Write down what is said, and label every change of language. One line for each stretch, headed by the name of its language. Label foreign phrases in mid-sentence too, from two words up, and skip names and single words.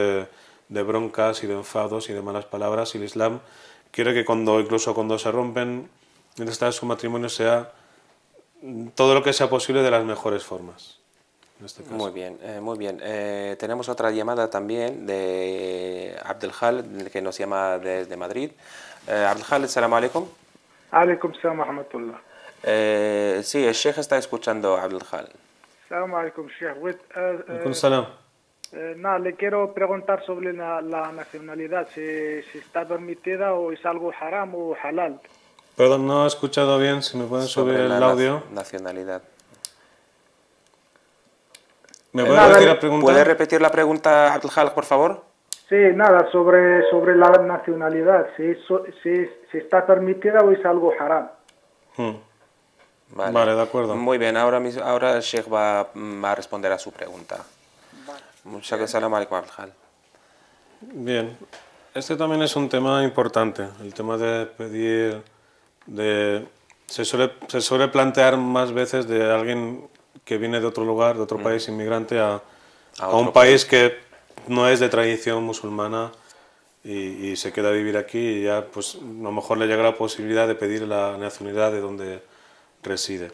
Spanish: De broncas y de enfados y de malas palabras. Y el Islam quiere que incluso cuando se rompen su matrimonio, sea todo lo que sea posible de las mejores formas. En este caso. Muy bien, muy bien. Tenemos otra llamada también de Abdelhal, que nos llama desde Madrid. Abdelhal,
Arabic: السلام عليكم. عليكم السلام ورحمة الله.
Spanish: Sí, el Sheikh está escuchando a Abdelhal.
Arabic: سلام عليكم, Sheikh. عليكم السلام.
Spanish: Nada, le quiero preguntar sobre la nacionalidad, si está permitida o es algo haram o halal. Perdón, no he escuchado bien, si me pueden subir el audio. Nacionalidad. ¿Me puede repetir la pregunta? ¿Puede repetir la pregunta, Abdelhal, por favor? Sí, nada, sobre la nacionalidad, si está permitida o es algo haram. Vale, de acuerdo. Muy bien, ahora el Sheikh va a responder a su pregunta. Muchas gracias,
Arabic: سلام عليكم, Abdelhal.
Spanish: Bien, este también es un tema importante, el tema de pedir, se suele plantear más veces de alguien que viene de otro lugar, de otro país, inmigrante, a un país que no es de tradición musulmana y se queda a vivir aquí, y ya pues a lo mejor le llega la posibilidad de pedir la nacionalidad de donde reside.